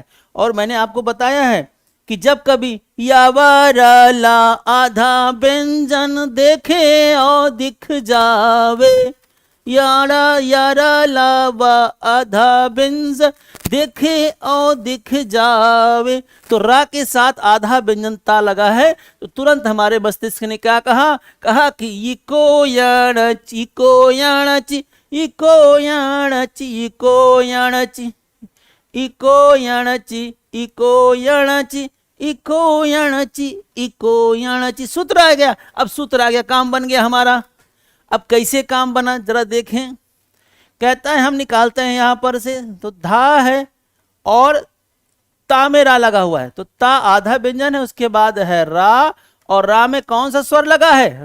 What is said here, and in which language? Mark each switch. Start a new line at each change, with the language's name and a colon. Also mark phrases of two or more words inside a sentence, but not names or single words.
Hindi: और मैंने आपको बताया है कि जब कभी यावाराला आधा व्यंजन देखे और दिख जावे, यारा यारा लावा आधा व्यंजन देखे और दिख जावे, तो रा के साथ आधा व्यंजन ता लगा है, तो तुरंत हमारे मस्तिष्क ने क्या कहा? कहा कि
Sanskrit: इको याणची, इको याणची, इको याणची, इको याणची, इको याणची, इको याणची, इको याणची, इको याणची।
Hindi: सूत्र आ गया। अब सूत्र आ गया, काम बन गया हमारा। अब कैसे काम बना जरा देखें। कहता है हम निकालते हैं यहां पर से, तो धा है और ता में रा लगा हुआ है, तो ता आधा व्यंजन है, उसके बाद है रा और रा में कौन सा स्वर लगा है?